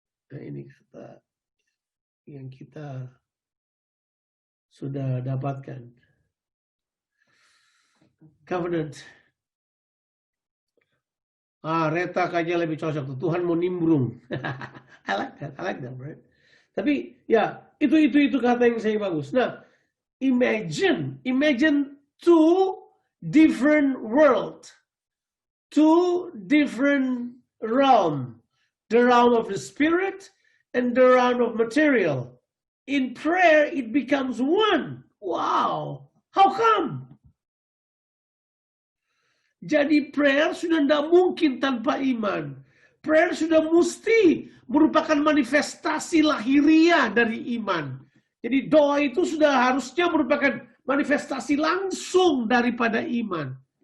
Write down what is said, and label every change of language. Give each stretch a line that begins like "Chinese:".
Indonesian: Nah ini kata yang kita sudah dapatkan.
English: Covenant.
Indonesian: Reta kayaknya lebih cocok tuh. Tuhan mau nimbrung.
English: I like that, right?
Indonesian: Tapi ya itu kata yang saya bagus.
English: Nah, imagine two different world, two different realm, the realm of the spirit and the realm of material. In prayer, it becomes one. Wow, how come?
Indonesian: Jadi prayer sudah tidak mungkin tanpa iman. Prayer sudah mesti merupakan manifestasi lahiriah dari iman. Jadi doa itu sudah harusnya merupakan manifestasi langsung daripada iman.